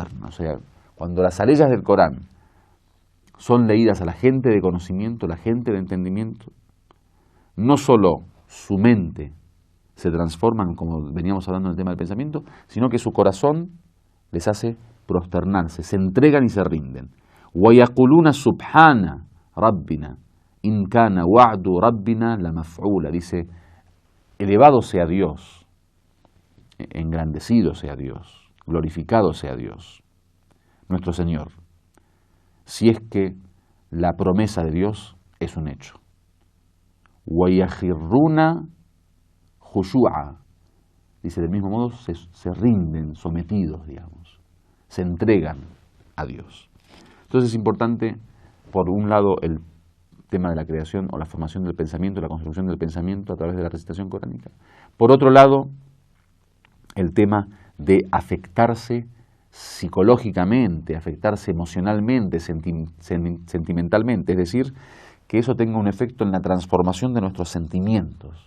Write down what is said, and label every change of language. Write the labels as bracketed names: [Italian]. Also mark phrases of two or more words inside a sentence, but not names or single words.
[Spanish] O sea, cuando las aleyas del Corán son leídas a la gente de conocimiento, la gente de entendimiento, no solo su mente se transforma, como veníamos hablando en el tema del pensamiento, sino que su corazón les hace prosternarse, se entregan y se rinden. [Arabic] وَيَقُولُونَ سُبْحَانَ رَبِّنَا إِنْ كَانَ وَعْدُ رَبِّنَا لَمَفْعُولًا. [Spanish] Dice, elevado sea Dios, engrandecido sea Dios, glorificado sea Dios, nuestro Señor, si es que la promesa de Dios es un hecho. [Arabic] وَيَخِرُّونَ خُشُوعًا. [Spanish] Dice, del mismo modo, se rinden, sometidos, digamos, se entregan a Dios. Entonces es importante, por un lado, el tema de la creación o la formación del pensamiento, la construcción del pensamiento a través de la recitación coránica. Por otro lado, el tema de afectarse psicológicamente, afectarse emocionalmente, sentimentalmente, es decir, que eso tenga un efecto en la transformación de nuestros sentimientos.